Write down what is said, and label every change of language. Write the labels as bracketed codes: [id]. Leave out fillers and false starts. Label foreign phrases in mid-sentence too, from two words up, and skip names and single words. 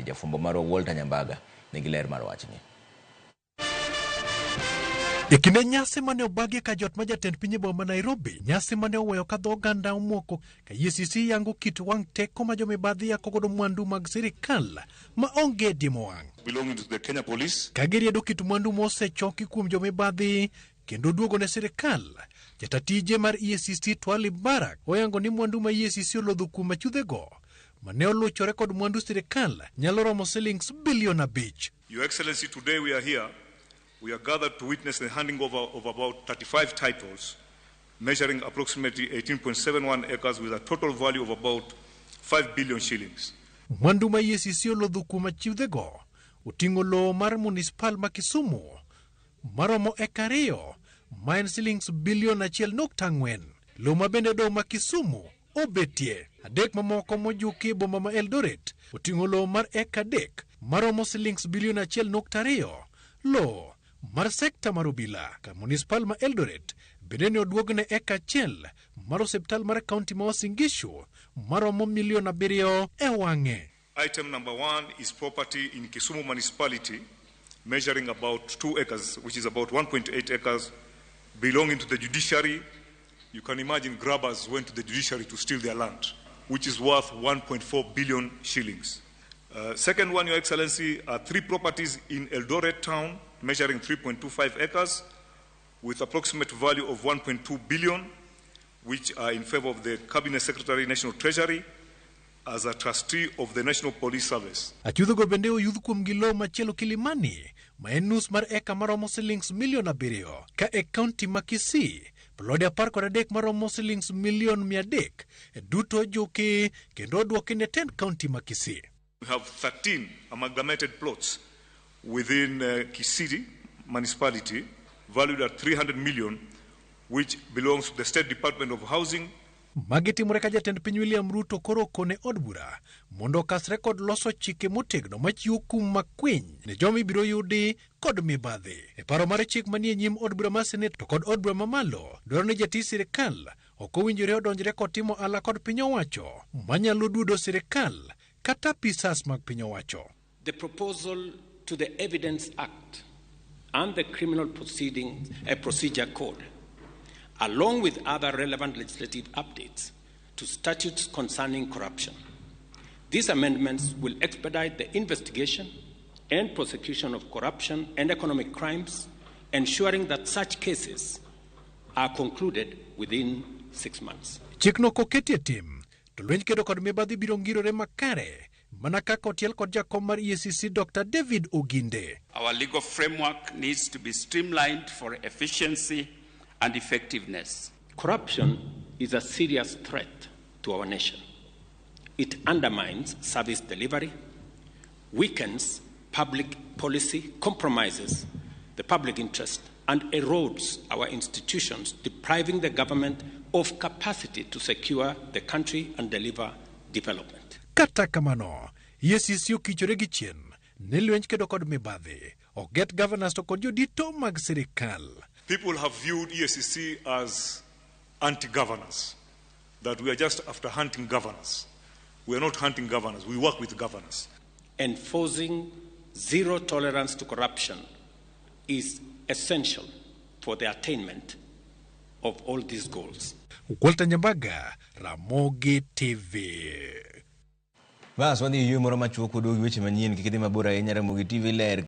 [luo] Jafumbo mar Walter Nyambaga nigi ler mar wachni. E kinde nyasi mane obagi ka jot ma jatend piny boma Nairobi, nyasi mane oweyo ka dho oganda omoko ka EACC yango kit wang' teko ma jo mibadhi yako godo mwandu mag sirkal ma onge dimo wang'. [en] Belonging to the Kenya Police. [luo] Ka giriedo kit mwandu mosechoki kuom jo mibadhi kendo duogo ne sirkal, jatatije mar EACC Twali Barak oyango ni mwandu ma EACC olodho kuom achudhego mane oluchore kod mwandu sirkal nyalo romo shillings bilion 5. [en] Your Excellency, today we are here. We are gathered to witness the handing over of about 35 titles, measuring approximately 18.71 acres with a total value of about 5 billion shillings. [luo] Mwandu ma EACC olodho kuom achudhego oting'o lowo mar municipal ma Kisumu maromo eka 2 ma en shillings bilion 1.4. Lowo ma bende do ma Kisumu obetie. Adek mamoko mojuki boma ma Eldoret oting'o lowo mar eka 3 maromo shillings bilion 1.2. Lowo mar sekta mar obila ka municipal ma Eldoret bende ne oduogne eka 1 mar osiptal mar kaunti ma Uasin Gishu maromo milion 7 e wang'e. [en] Item number 1 is property in Kisumu municipality measuring about 2 acres, which is about 1.8 acres, belonging to the judiciary. You can imagine grabbers went to the judiciary to steal their land, which is worth 1.4 billion shillings. Second one, Your Excellency, are 3 properties in Eldoret town measuring 3.25 acres with approximate value of 1.2 billion, which are in favor of the Cabinet Secretary, National Treasury, as a trustee of the National Police Service. [luo] Achudhogo bende oyudh kuom gilo machielo Kilimani ma en nus mar eka maromo shillings milion 7 ka e kaunti ma Kisii plode 13 maromo shillings milion 300 duto ojuki kendo oduoki ne tend kaunti ma Kisii. [en] We have 13 amalgamated plots within Kisii municipality valued at 300 million, which belongs to the State Department of Housing. [luo] Magitimore ka jatend piny William Ruto koro kone od bura mondo kasre kod loso chike motegno machiwo kum makwiny ne jomi biro yudi kod mibadhi. E paro mar chik manie nyim od bura mar Senate to kod od bura mamalo dwaro ni jatij sirkal ok owinjore odonjre kod timo ala kod piny owacho manyalo duodo sirkal kata pisas mag piny owacho. [en] The proposal to the Evidence Act and the Criminal Procedure Code, along with other relevant legislative updates to statutes concerning corruption. These amendments will expedite the investigation and prosecution of corruption and economic crimes, ensuring that such cases are concluded within 6 months. [luo] Chikno koketie tim, to lwenj kedo kod mibadhi biro ngirore makare, mana kaka otiel kod jakom mar EACC Dr. David Oginde. [en] Our legal framework needs to be streamlined for efficiency and effectiveness. Corruption is a serious threat to our nation. It undermines service delivery, weakens public policy, compromises the public interest, and erodes our institutions, depriving the government of capacity to secure the country and deliver development. [luo] Kata kamano, EACC okichore gi chien ne lwenj kedo kod mibadhi, oget governors to kod jodito mag sirkal. [en] People have viewed EACC as anti-governors, that we are just after hunting governors. We are not hunting governors, we work with governors. Enforcing zero tolerance to corruption is essential for the attainment of all these goals. [luo] Walter Nyambaga, Ramogi TV. Bas wadhi yue moro machuok kudu weche manyien kikidhi mabor ahinya. Ramogi TV ler